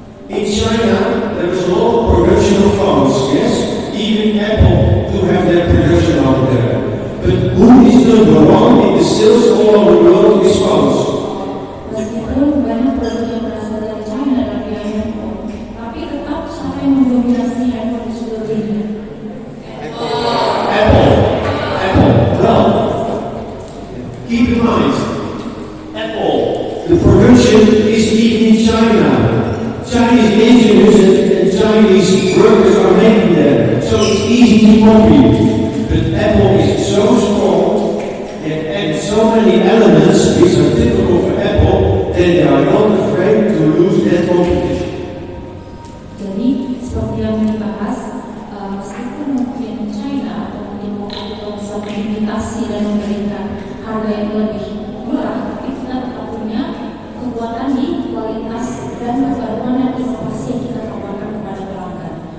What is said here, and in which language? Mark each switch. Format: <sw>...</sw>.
<en>In China, there is a lot of production of phones, yes? Even Apple do have their production out there. But who is number one in the sales all over the world of these phones?</en> <id>Meskipun banyak produk yang berasal dari China dan biaya handphone, tapi tetap siapa yang mendominasi handphone di seluruh dunia?</id> <en>Apple. Well, keep in mind, Apple, the production is even in China. Chinese engineers and Chinese workers are making them, so it's easy to copy. But Apple is so strong and so many elements which are typical for Apple that they are not afraid to lose that competition.</en> <id>Jadi seperti yang dibahas, meskipun mungkin China atau mungkin Apple bisa mengimitasi dan memberikan harga yang lebih murah, tapi kita tetap punya kekuatan di kualitas dan kebaruan dan inovasi yang kita tawarkan kepada pelanggan.</id>